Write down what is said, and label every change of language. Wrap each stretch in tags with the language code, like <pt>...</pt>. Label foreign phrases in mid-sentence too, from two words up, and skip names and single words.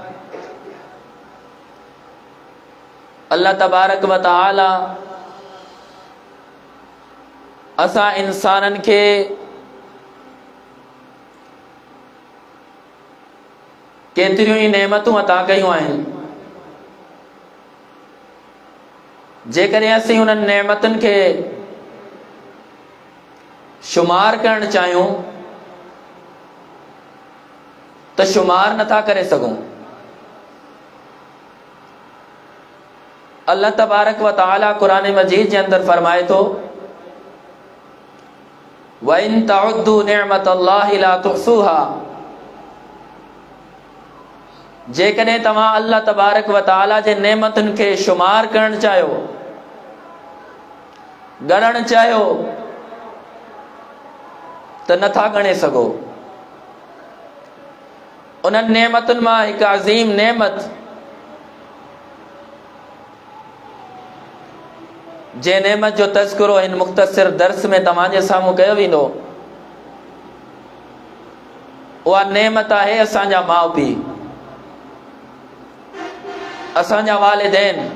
<ar>الله تبارك وتعالى</ar> <sd>असां इंसाननि खे केतिरियूं ई नेमतूं अता कयूं आहिनि। जेकॾहिं असीं उन्हनि नेमतुनि खे शुमार करणु चाहियूं त शुमार नथा करे सघूं।</sd> <ar>الله تبارك وتعالى</ar> <sd>कुरान मजीद के अंदर फरमाए तो</sd> <ar>وإن تعدوا نعمة الله لا تحصوها,</ar> <sd>जेकॾहिं तव्हां</sd> <ar>الله تبارك وتعالى</ar> <sd>जे नेमतुनि खे शुमार करणु चाहियो, ॻणणु चाहियो, त नथा ॻणे सघो। उन्हनि नेमतुनि मां हिकु अज़ीम नेमत जे नेमत जो तज़किरो हिन मुख़्तसिर दर्स में तव्हांजे साम्हूं कयो वेंदो, उहा नेमत आहे असांजा माउ पीउ, असांजा वालिदैन।</sd>